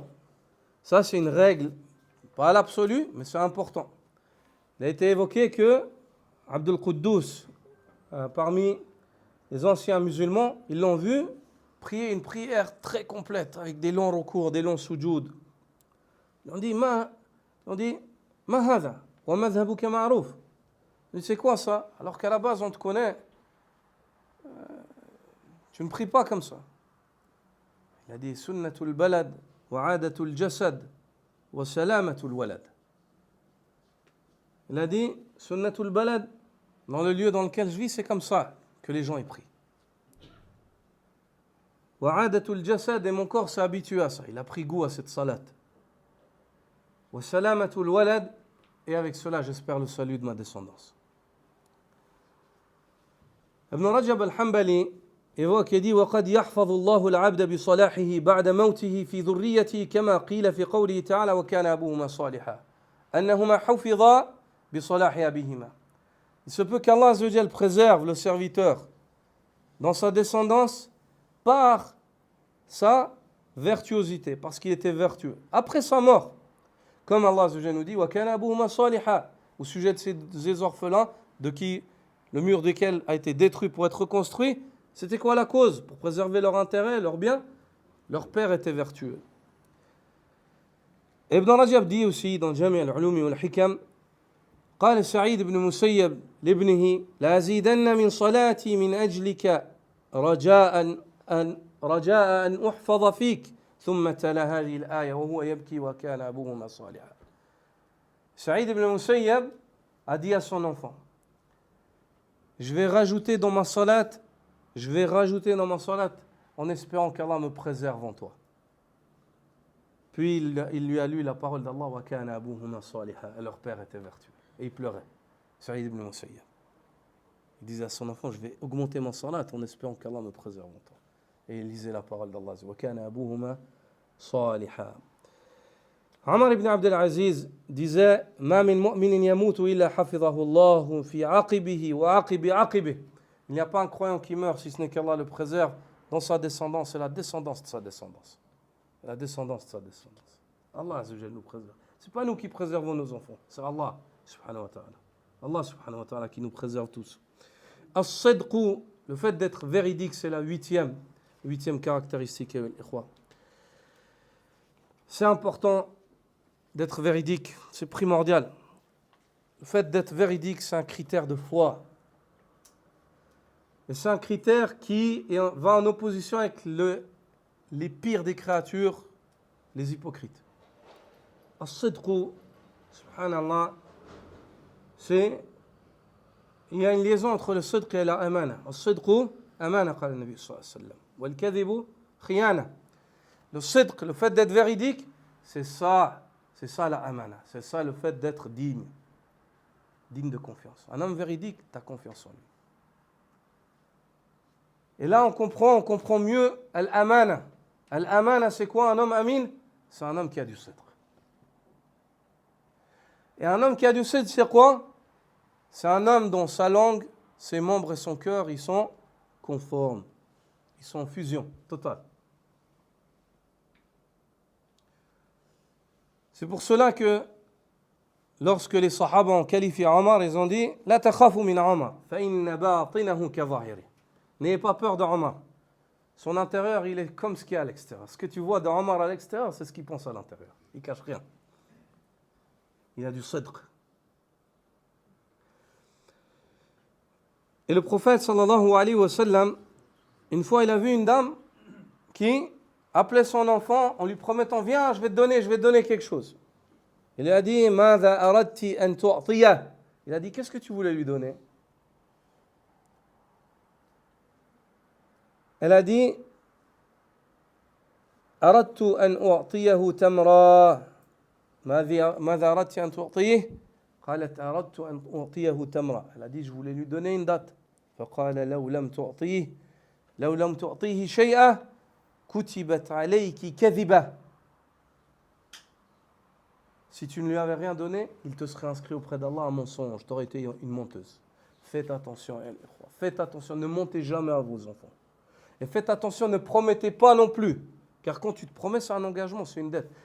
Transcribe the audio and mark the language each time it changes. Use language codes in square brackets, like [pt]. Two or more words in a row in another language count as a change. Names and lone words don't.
[fr] Ça, c'est une règle, pas à l'absolu, mais c'est important. Il a été évoqué que Abdul Quddus, parmi les anciens musulmans, ils l'ont vu prier une prière très complète, avec des longs recours, des longs sujoud. Ils ont dit, [ar] ما هذا ومذهبك معروف. [fr] C'est quoi ça? Alors qu'à la base, on te connaît. Tu ne pries pas comme ça. Il a dit, [ar] سنة البلد وعادة الجسد وسلامة الولد. [fr] Il a dit, [ar] سنة البلد, [fr] dans le lieu dans lequel je vis, c'est comme ça que les gens y prient. [ar] وعادة الجسد, [fr] et mon corps s'est habitué à ça. Il a pris goût à cette salat. [ar] وسلامة الولد, [fr] et avec cela, j'espère le salut de ma descendance. Ibn Rajab al-Hanbali évoque et dit [ar] وَقَدْ يَحْفَظُ اللَّهُ الْعَبْدَ بِصَلَاحِهِ بَعْدَ مَوْتِهِ فِي ذُرِّيَّتِهِ كَمَا قِيلَ فِي قَوْلِهِ تَعَالَى وَكَانَ أَبُوهُمَا صَالِحًا أَنَّهُمَا حُفِظَا بِصَلَاحِ أَبِيهِمَا. [fr] Il se peut qu' [ar] الله عز وجل [fr] préserve le serviteur dans sa descendance par sa vertuosité, parce qu'il était vertueux. Après sa mort, comme [ar] الله عز وجل [fr] nous dit [ar] وَكَانَ أَبُوهُمَا صَالِحًا, [fr] au sujet de ces orphelins de qui le mur desquels a été détruit pour être reconstruit, c'était quoi la cause? Pour préserver leur intérêt, leur bien? Leur père était vertueux. Ibn Rajab dit aussi dans Jami' al-Ulum wal-Hikam, [ar] قال سعيد بن مسيب لابنه لأزيدن من صلاتي من أجلك رجاء أن أحفظ فيك ثم تلا هذه الآية وهو يبكي وكان أبوهما صالحا. [fr] Saïd ibn Musayyab a dit à son enfant, je vais rajouter dans ma salat en espérant qu'Allah me préserve en toi. Puis il lui a lu la parole d'Allah [ar] وكان أبوهما صالحا, [fr] et leur père était vertueux. Et il pleurait. Saïd ibn Musayyab. Il disait à son enfant, je vais augmenter ma salat en espérant qu'Allah me préserve en toi. Et il lisait la parole d'Allah [ar] وكان أبوهما صالحا. [fr] Omar ibn Abdel Aziz disait [ar] ما من مؤمن يموت إلا حفظه الله في عقبه وعقب عقبه. [fr] Il n'y a pas un croyant qui meurt si ce n'est qu'Allah le préserve dans sa descendance et la descendance de sa descendance. La descendance de sa descendance. [ar] الله عز وجل [fr] nous préserve. Ce n'est pas nous qui préservons nos enfants, c'est [ar] الله سبحانه وتعالى. الله سبحانه وتعالى [fr] qui nous préserve tous. As-sidqu, le fait d'être véridique, c'est la huitième caractéristique. C'est important d'être véridique, c'est primordial. Le fait d'être véridique, c'est un critère de foi. Et c'est un critère qui va en opposition avec les pires des créatures, les hypocrites. As-sidqu, subhanallah, il y a une liaison entre le sidq et la amana. [ar] الصدق أمانة قال le النبي صلى الله عليه وسلم. والكذب خيانة. [fr] Le sidq, le fait d'être véridique, c'est ça la amana. C'est ça le fait d'être digne de confiance. Un homme véridique, tu as confiance en lui. Et là, on comprend mieux al-amana. Al-amana, c'est quoi un homme amin? C'est un homme qui a du sidq. Et un homme qui a du sidq, c'est quoi? C'est un homme dont sa langue, ses membres et son cœur, ils sont conformes. Ils sont en fusion totale. C'est pour cela que lorsque les Sahaba ont qualifié Omar, ils ont dit [ar] لا تخافوا من عمر فإن باطنه كظاهره. [fr] N'ayez pas peur de Omar. Son intérieur, il est comme ce qu'il y a à l'extérieur. Ce que tu vois d'Omar à l'extérieur, c'est ce qu'il pense à l'intérieur. Il ne cache rien. Il a du sidq. Et le prophète, [ar] صلى الله عليه وسلم, [fr] une fois, il a vu une dame qui appelait son enfant en lui promettant Viens, je vais te donner quelque chose. Il lui a dit [ar] ماذا أردت أن تعطي. [fr] Il a dit Qu'est-ce que tu voulais lui donner? Elle a dit [ar] أردت أن أعطيه تمرة. ماذا أردت أن تعطيه؟ قالت أردت أن أعطيه تمرة. [fr] Elle a dit je voulais lui donner une date. [ar] فقال لو لم تعطيه شيئا كتبت عليك كذبة. [fr] Si tu ne lui avais rien donné, il te serait inscrit auprès d'Allah un mensonge. Tu aurais été une menteuse. Faites attention, faites attention, ne mentez jamais à vos enfants. Et faites attention, ne promettez pas non plus. Car quand tu te promets, c'est un engagement, c'est une dette.